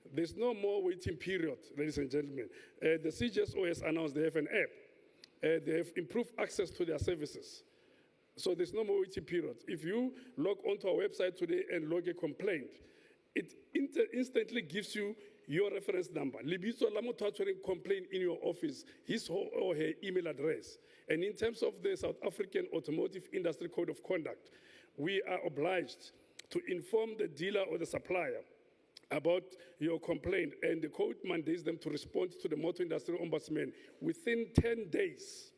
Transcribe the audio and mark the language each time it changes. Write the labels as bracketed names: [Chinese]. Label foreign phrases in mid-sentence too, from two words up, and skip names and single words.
[English] There's no more waiting period, ladies and gentlemen. The CGSO has announced they have an app. They have improved access to their services. So there's no more waiting period. If you log onto our website today and log a complaint, it instantly gives you your reference number. [Tswana] Libitso la motho a tshwereng [English] complaint in your office, his or her email address. And in terms of the South African Automotive Industry Code of Conduct, we are obliged to inform the dealer or the supplier about your complaint, and the code mandates them to respond to the Motor Industry Ombudsman within 10 days.